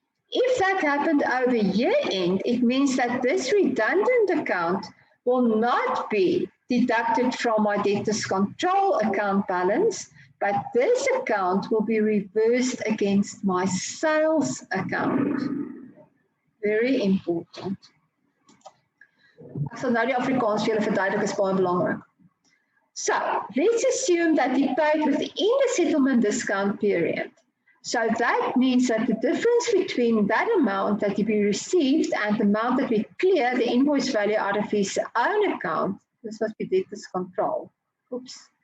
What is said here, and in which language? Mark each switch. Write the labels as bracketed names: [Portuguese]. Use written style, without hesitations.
[English] If that happened over year end, it means that this redundant account will not be deducted from my debtors control account balance, but this account will be reversed against my sales account. Very important. [Afrikaans] Ek sal nou die Afrikaans vir julle verduidelik, is baie belangrik. [English] So, let's assume that he paid within the settlement discount period. So that means that the difference between that amount that he received and the amount that we clear the invoice value out of his own account, this must be debtors control. Oops.